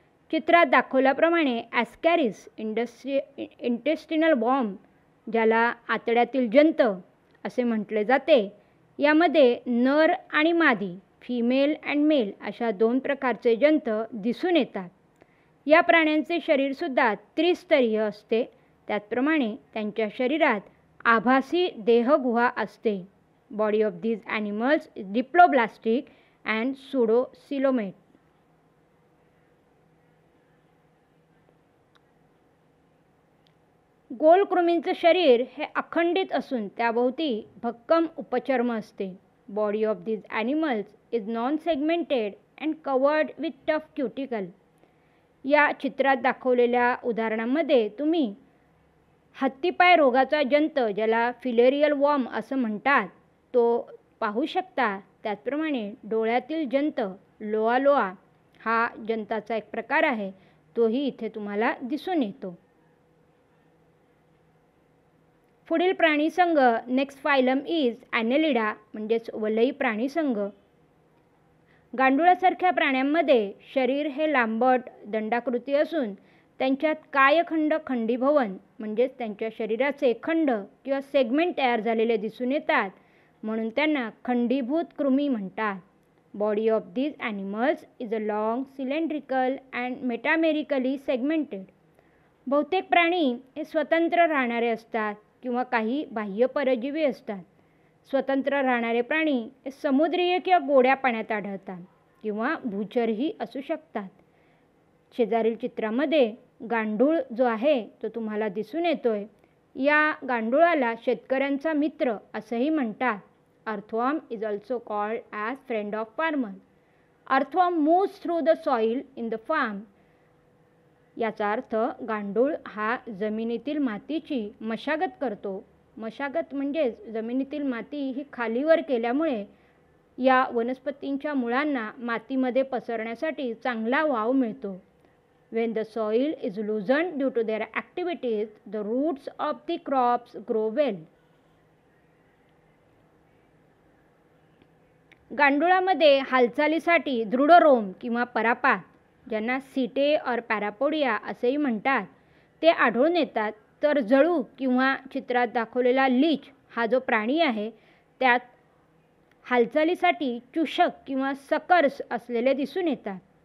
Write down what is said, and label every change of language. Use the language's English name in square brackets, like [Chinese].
[Marathi] चित्रात दाखवल्याप्रमाणे Ascaris intestinal warm, ज्याला आतड्यातील जंत असे म्हटले जाते, यामध्ये नर आणि मादी [English] female and male [Marathi] अशा दोन प्रकारचे जंत दिसून येतात. या प्राण्यांचे शरीरसुद्धा त्रिस्तरीय असते. त्याचप्रमाणे त्यांच्या शरीरात आभासी देहगुहा असते. [English] Body of these animals is diploblastic and pseudocoelomate. [Marathi] गोलकृमींचं शरीर हे अखंडित असून त्याभोवती भक्कम उपचर्म असते. [English] Body of these animals is non-segmented and covered with tough cuticle. [Marathi] या चित्रात दाखवलेल्या उदाहरणामध्ये तुम्ही हत्तीपाय रोगाचा जंत, ज्याला फिलेरियल वॉर्म असं म्हणतात, तो पाहू शकता. त्याचप्रमाणे डोळ्यातील जंत लोआ हा जंताचा एक प्रकार आहे, तोही इथे तुम्हाला दिसून येतो. पुढील प्राणीसंघ [English] next phylum is [Marathi] ॲनेलिडा म्हणजेच वलई प्राणीसंघ. गांडुळासारख्या प्राण्यांमध्ये शरीर हे लांबट दंडाकृती असून त्यांच्यात कायखंड खंडीभवन म्हणजेच त्यांच्या शरीराचे खंड किंवा सेगमेंट तयार झालेले दिसून येतात, म्हणून त्यांना खंडीभूत कृमी म्हणतात. [English] Body of these animals is a long, cylindrical and metamerically segmented. [Marathi] बहुतेक प्राणी हे स्वतंत्र राहणारे असतात किंवा काही बाह्य परजीवी असतात. स्वतंत्र राहणारे प्राणी हे समुद्रीय किंवा गोड्या पाण्यात आढळतात किंवा भूचरही असू शकतात. शेजारील चित्रामध्ये गांडूळ जो आहे तो तुम्हाला दिसून येतोय. या गांडुळाला शेतकऱ्यांचा मित्र असंही म्हणतात, [English] Earthworm is also called as friend of farmer. Earthworm moves through the soil in the farm. [Marathi] याचा अर्थ गांडूळ हा जमिनीतील मातीची मशागत करतो. मशागत म्हणजेच जमिनीतील माती ही खालीवर केल्यामुळे या वनस्पतींच्या मुळांना मातीमध्ये पसरण्यासाठी चांगला वाव मिळतो. [English] When the soil is loosened due to their activities, the roots of the crops grow well. [Marathi] गांडुळामध्ये हालचालीसाठी दृढ रोम किंवा परापात, ज्यांना सीटे और पॅरापोडिया असेही म्हणतात, ते आढळून येतात. तर जळू किंवा चित्रात दाखवलेला लीच हा जो प्राणी आहे त्यात हालचालीसाठी चुषक किंवा सकर्स असलेले दिसून येतात.